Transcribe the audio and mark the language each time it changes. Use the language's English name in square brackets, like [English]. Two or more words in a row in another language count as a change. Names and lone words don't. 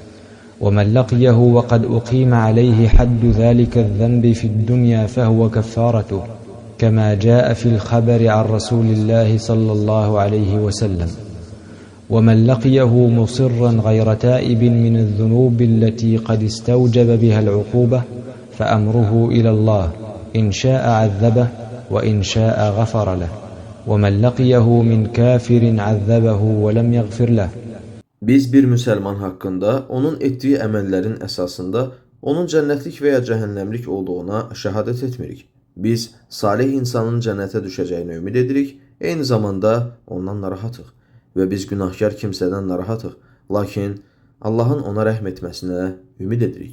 [Arabic] ومن لقيه وقد أقيم عليه حد ذلك الذنب في الدنيا فهو كفارته كما جاء في الخبر عن رسول الله صلى الله عليه وسلم ومن لقيه مصرا غير تائب من الذنوب التي قد استوجب بها العقوبة فأمره إلى الله إن شاء عذبه وإن شاء غفر له ومن لقيه من كافر عذبه ولم يغفر له. [Azerbaijani] Biz bir müsəlman haqqında onun etdiyi əməllərin əsasında onun cənnətlik və ya cəhənnəmlik olduğuna şəhadət etmirik. Biz salih insanın cənnətə düşəcəyini ümid edirik, eyni zamanda ondan narahatıq və biz günahkar kimsədən narahatıq, lakin Allahın ona rəhm etməsinə ümid edirik.